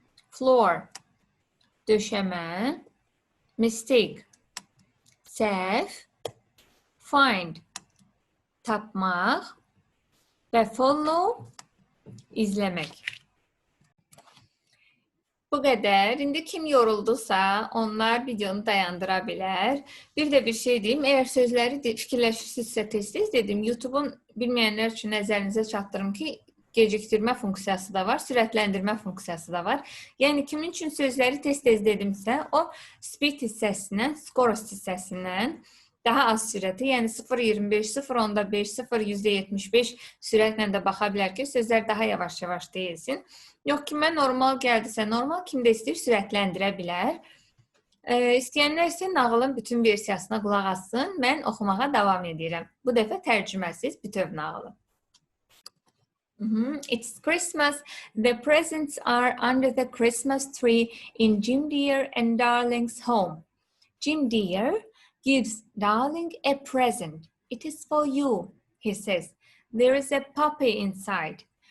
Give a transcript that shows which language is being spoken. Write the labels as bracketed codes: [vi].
[en] Floor, [az] döşəmə. [en] Mistake, [az] səhv. [en] Find, [az] tapmaq ve [en] follow, [az] izlemek. Bu qədər. İndi kim yoruldusa, onlar videonu dayandıra bilər. Bir də bir şey deyim, əgər sözləri fikirləşirsinizsə tez-tez dedim, YouTube-un bilməyənlər üçün nəzərinizə çatdırım ki, gecikdirmə funksiyası da var, sürətləndirmə funksiyası da var. Yəni, kimin üçün sözləri tez-tez dedimsə, o speed hissəsindən, skorost hissəsindən daha az sürəti, yəni 0.25, 0.5, 0.75 sürətlə də baxa bilər ki, sözlər daha yavaş-yavaş deyilsin. Yox, kimə normal gəldisə normal, kim də istəyir sürətləndirə bilər. İstəyənlər isə nağılın bütün versiyasına qulaq assın. Mən oxumağa davam edirəm. Bu dəfə tərcüməsiz bütöv nağılı. [en] It's Christmas. The presents are under the Christmas tree in Jim Deere and Darling's home. Jim Deere gives Darling a present. It is for you, he says. There is a puppy inside.